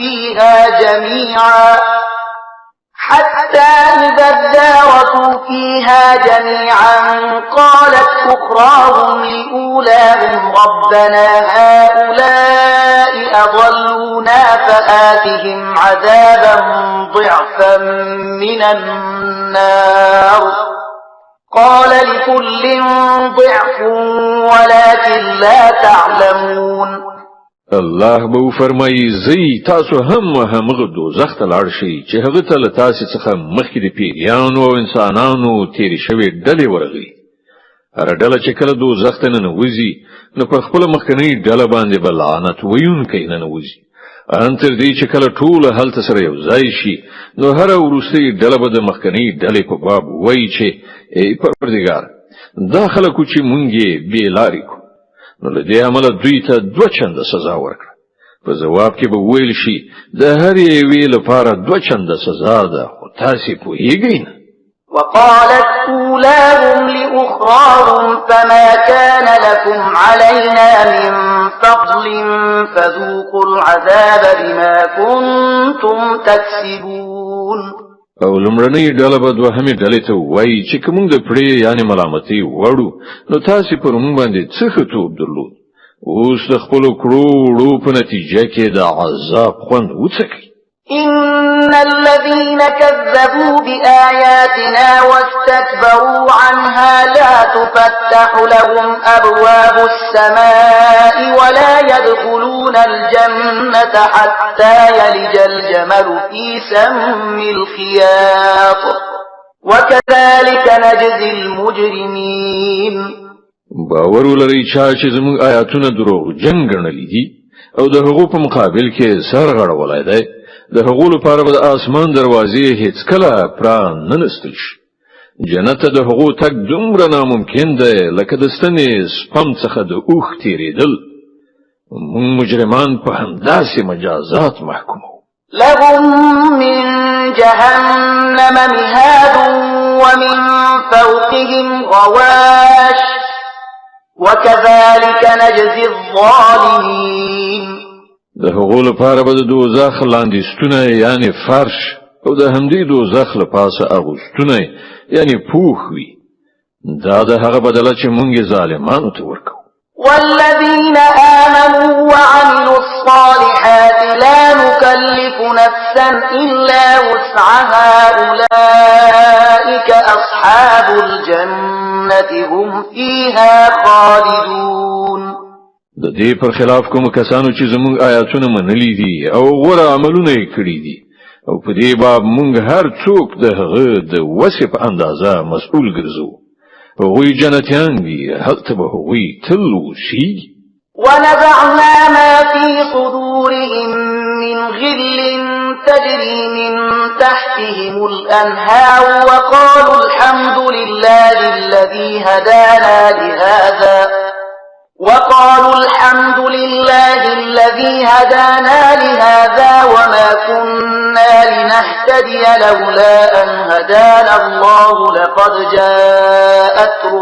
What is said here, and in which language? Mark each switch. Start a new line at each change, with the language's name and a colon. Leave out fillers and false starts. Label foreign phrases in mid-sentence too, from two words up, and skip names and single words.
Arabic: فيها جميعا قالت أخراهم لأولاهم ربنا هؤلاء أضلونا آخرتهم عذابا ضعفا من النار قال لكل ضعف ولكن لا تعلمون
Pashto: الله به فرمایي زی تاسو همغه دوزخ ته لاړ شئ چې هغه ته له تاسو څخه مخکې د پیریانو او انسانانو تیرې شوې ډلې ورغلي. هر ډله چې کله دوزخ ته ننوځي نو په خپله مخکنۍ ډله باندې به لعنت ویونکی ننوځي ان تر دې چې کله ټول هلته سره یو ځای شي نو هر وروستۍ ډله به د مخکنۍ ډلې په باب وایي چې ای پروردګار دا خلکو چې مونږ یې بې لارې کړو نو له دې امله دوی ته 2 چنده سزا ورکړه. په جواب کې به ویل شي د هر یوې لپاره 2 چنده سزا ده خو تاسې پوهیږئ نه.
Arabic: وقالت أولاهم لأخراهم فما كان لكم علينا من فضل فذوقوا العذاب بما كنتم تكسبون.
Pashto: او لمړنۍ ډله به دوهمې ډلې ته وایي چې کوم د پړې یعنی ملامتۍ وړو نو تاسې پر موږ باندې څه ښه توب درلود اوس د خپلو کړو وړو په نتیجه کې د عذاب خوند وڅکئ.
Arabic: إن الذين كذبوا بآياتنا واستكبروا عنها لا تفتح لهم أبواب السماء ولا يدخلون الجنة حتى يلج الجمل في سم الخياط وكذلك نجزي المجرمين.
Pashto: باور ولرئ چې زموږ آیاتونه دروغجن ګڼلي دي او د هغو په مقابل کې سر غړولی دی د هغو لپاره به د آسمان دروازې هیڅ کله پران نه نستل شي. جنت ته د هغو تګ دومره ناممکن دی لکه د ستنې سپم څخه د اوښ تېرېدل. موږ مجرمان په همداسې مجازات محکومو.
Arabic: لهم من جهنم مهاد ومن فوقهم غواش وكذلك نجزي الظالمين.
Pashto: د هغو لپاره به د دوزخ لاندې یعنی فرش او د همدې دوزخ له پاسه اغوستونه یعنی پوخ وي. دا د هغه بدله چې مونږ ظالمانو ته ورکو.
Arabic: والذين آمنوا وعملوا الصالحات لا نكلف نفسا إلا وسعها أولئك أصحاب الجنة هم فيها خالدون.
Pashto: د دې پر خلاف کوم کسانو چې زموږ آیاتونه منلي دي او غوره عملونه یې کړي دي او په دې باب مونږ هر څوک د هغه د وسع په اندازه مسؤل ګرځو. هغوی جنتیان دي هلته به هغوی تل اوسیږي.
Arabic: ونزعنا ما في صدورهم من غل تجري من تحتهم الأنهار وقالوا الحمد لله الذي هدانا لهذا وما كنا لنهتدي لولا أن هدانا الله لقد جاءت